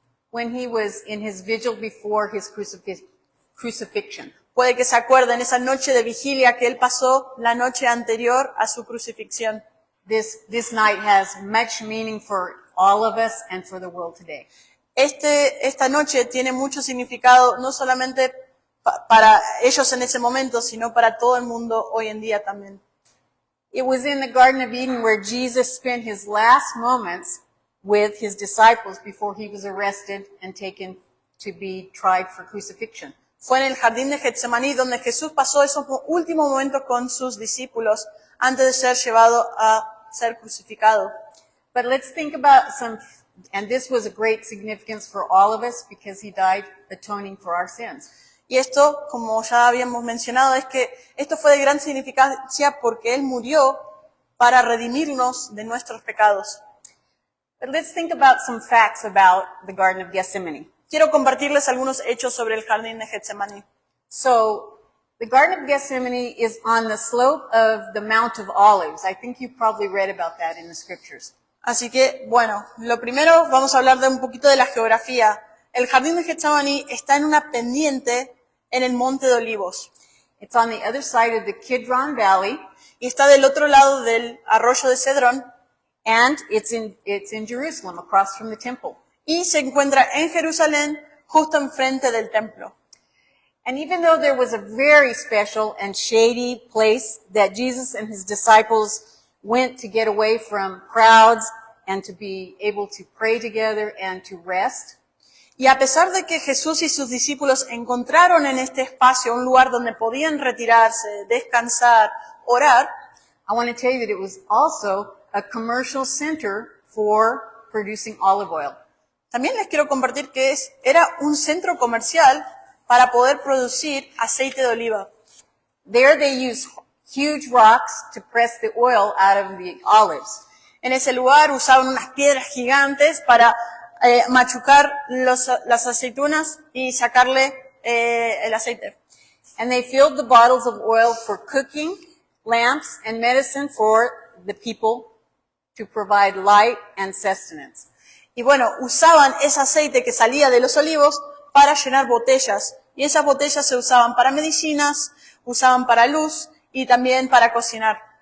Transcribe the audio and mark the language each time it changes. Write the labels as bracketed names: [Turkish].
[English] When he was in his vigil before his crucifixion. [Spanish] Puede que se acuerden esa noche de vigilia que él pasó la noche anterior a su crucifixión. [English] This night has much meaning for all of us and for the world today. [Spanish] Esta noche tiene mucho significado, no solamente para ellos en ese momento, sino para todo el mundo hoy en día también. [English] It was in the Garden of Eden where Jesus spent his last moments with his disciples before he was arrested and taken to be tried for crucifixion. [Spanish] Fue en el jardín de Getsemaní donde Jesús pasó esos últimos momentos con sus discípulos antes de ser llevado a ser crucificado. [English] But let's think about and this was a great significance for all of us because he died atoning for our sins. [Spanish] Y esto, como ya habíamos mencionado, es que esto fue de gran significancia porque Él murió para redimirnos de nuestros pecados. [English] But let's think about some facts about the Garden of Gethsemane. [Spanish] Quiero compartirles algunos hechos sobre el jardín de Getsemaní. [English] So, the Garden of Gethsemane is on the slope of the Mount of Olives. I think you've probably read about that in the scriptures. [Spanish] Así que, bueno, lo primero vamos a hablar de un poquito de la geografía. El jardín de Getsemaní está en una pendiente en el Monte de Olivos. [English] It's on the other side of the Kidron Valley. [Spanish] Y está del otro lado del arroyo de Cedrón. [English] And it's in Jerusalem, across from the temple. [Spanish] Y se encuentra en Jerusalén, justo enfrente del templo. [English] And even though there was a very special and shady place that Jesus and his disciples went to get away from crowds and to be able to pray together and to rest, [Spanish] y a pesar de que Jesús y sus discípulos encontraron en este espacio un lugar donde podían retirarse, descansar, orar, [English] I want to tell you that it was also a commercial center for producing olive oil. [Spanish] También les quiero compartir que era un centro comercial para poder producir aceite de oliva. [English] There they used huge rocks to press the oil out of the olives. [Spanish] En ese lugar usaban unas piedras gigantes para machucar las aceitunas y sacarle el aceite. [English] And they filled the bottles of oil for cooking, lamps, and medicine for the people to provide light and sustenance. [Spanish] Y bueno, usaban ese aceite que salía de los olivos para llenar botellas. Y esas botellas se usaban para medicinas, usaban para luz y también para cocinar.